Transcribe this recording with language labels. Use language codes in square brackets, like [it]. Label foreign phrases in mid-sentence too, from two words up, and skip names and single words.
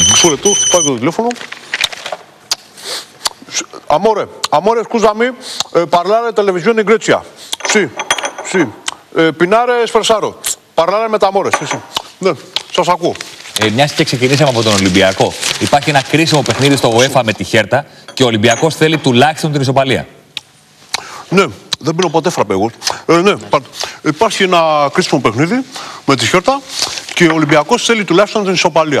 [el] Μισό λεπτό, χτυπάει το τηλέφωνο. [it] Amore, scusami, parlare televisione in Grecia. Sì. Pinare sfersaro. Parlare [el] με τα [it] amore. Sì. [el] Ναι, σας ακούω. Μιας και ξεκινήσαμε από τον Ολυμπιακό, υπάρχει ένα κρίσιμο παιχνίδι στο UEFA με τη Χέρτα και ο Ολυμπιακός θέλει τουλάχιστον την ισοπαλία. Ναι, δεν πίνω ποτέ φραπέ εγώ. Ναι, υπάρχει ένα κρίσιμο παιχνίδι με τη Χέρτα και ο Ολυμπιακός θέλει τουλάχιστον την ισοπαλία.